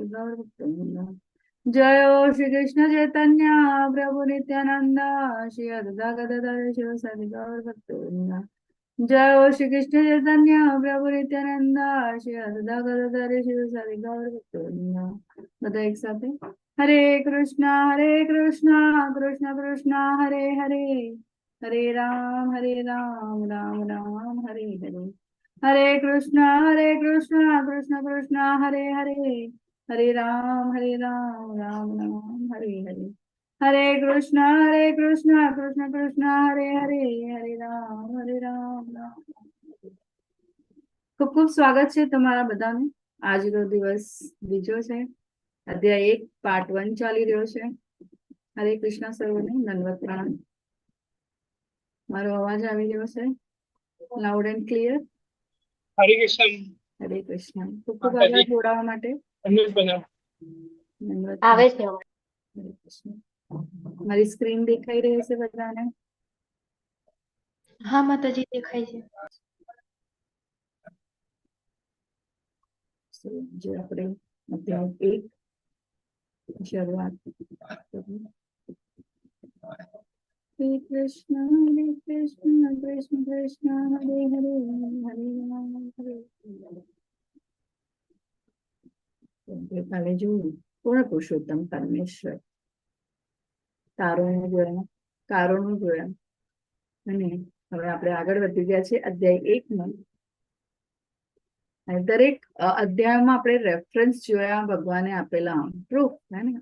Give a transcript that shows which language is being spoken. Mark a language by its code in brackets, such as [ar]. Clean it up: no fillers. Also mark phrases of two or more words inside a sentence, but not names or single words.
[sa] गौर भक्तवृंद। जय श्री कृष्ण चैतन्य प्रभु नित्यानंद श्री अद्वैत गदाधर शिवासादि गौर भक्तवृंद। जय श्री कृष्ण चैतन्य प्रभु नित्यानंद श्री अद्वैत गदाधर शिवासादि गौर भक्तवृंद। [hi] बताए एक साथ है। [sa] हरे कृष्णा कृष्ण कृष्ण हरे हरे, हरे राम राम राम हरे हरे। हरे कृष्णा कृष्ण कृष्ण हरे हरे, हरे राम राम राम हरे हरे। हरे कृष्णा कृष्ण कृष्ण हरे हरे, हरे राम राम राम। [hi] खूब खूब स्वागत है [gu] તમારા બધાનું। આજનો દિવસ બીજો છે, અધ્યાય 1 પાર્ટ 1 ચાલી રહ્યો છે। હરે કૃષ્ણ સર્વને દંડવત પ્રણામ। મારો અવાજ આવી રહ્યો છે [en] loud and clear? [gu] हरे कृष्ण। હરે કૃષ્ણ। ખૂબ ખૂબ આભાર જોડાવા માટે। દંડવત આવે છે હરે કૃષ્ણ। મારી સ્ક્રીન દેખાઈ રહી છે બધાને? હા માતાજી દેખાય છે। જે આપણે અધ્યાય 1 શરૂઆત કરીએ। [sa] श्री कृष्ण कृष्ण कृष्ण हरे हरे, हरे राम हरे [gu] કાલે જોયું પૂર્ણ પુરુષોત્તમ પરમેશ્વર તારોનું જોયા, કારોનું જોયા અને હવે આપણે આગળ વધી ગયા છે અધ્યાય 1માં। દરેક અધ્યાયમાં આપણે રેફરન્સ જોયા, ભગવાને આપેલા પ્રૂફ હે ને।